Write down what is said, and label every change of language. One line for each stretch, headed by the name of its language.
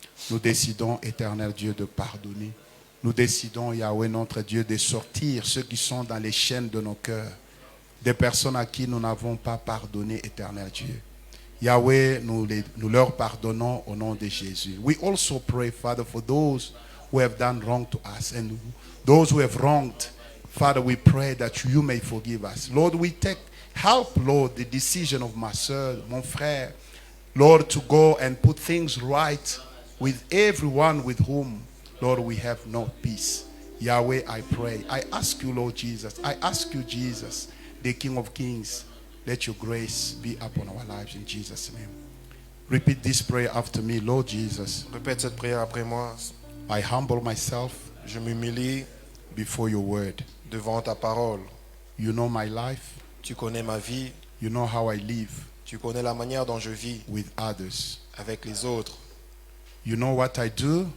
French: Nous décidons, éternel Dieu, de pardonner. Nous décidons, Yahweh notre Dieu, de sortir ceux qui sont dans les chaînes de nos cœurs. Des personnes à qui nous n'avons pas pardonné, éternel Dieu. Yahweh, nous leur pardonnons au nom de Jésus.
English: We also pray, Father, for those who have done wrong to us and those who have wronged. Father, we pray that you may forgive us. Lord, we take help, Lord, the decision of my son,
French: mon frère,
English: Lord, to go and put things right with everyone with whom, Lord, we have no peace. Yahweh, I pray. I ask you, Lord Jesus. I ask you, Jesus, the King of Kings, let your grace be upon our lives in Jesus' name. Repeat this prayer after me, Lord Jesus.
French: Répète cette prière après moi.
English: I humble myself
French: Je m'humilie
English: before your word.
French: devant ta parole.
English: You know my life.
French: Tu connais ma vie.
English: You know how I live
French: Tu connais la manière dont je vis
English: with others.
French: avec les autres.
English: You know what I do